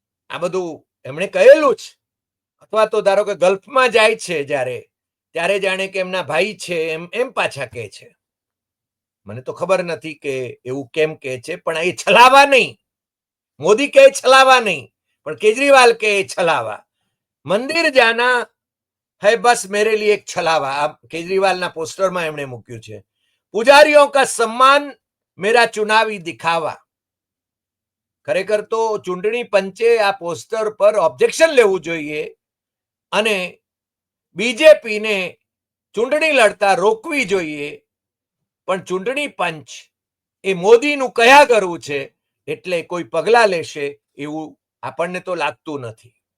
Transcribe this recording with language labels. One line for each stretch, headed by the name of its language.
Gujarati: આ બધું એમણે કહેલું જ. અથવા તો ધારો કે ગલ્ફમાં જાય છે જ્યારે, ત્યારે જાણે કે એમના ભાઈ છે એમ પાછા કહે છે. મને તો ખબર નથી કે એવું કેમ કહે છે, પણ એ છલાવા નહીં. મોદી કહે છલાવા નહીં, પણ કેજરીવાલ કહે છલાવા.
Hindi: મંદિર જાના હૈ બસ મેરે લીએ એક છલાવા,
Gujarati: આ કેજરીવાલના પોસ્ટરમાં એમણે મૂક્યું છે.
Hindi: पुजारियों का सम्मान मेरा चुनावी दिखावा.
Gujarati: ખરેખર તો ચૂંટણી પંચે આ પોસ્ટર પર ઓબ્જેક્શન લેવું જોઈએ અને બીજેપીને ચૂંટણી લડતા રોકવી જોઈએ, પણ ચૂંટણી પંચ એ મોદીનું કયા કરવું છે એટલે કોઈ પગલા લેશે એવું આપણને તો લાગતું નથી.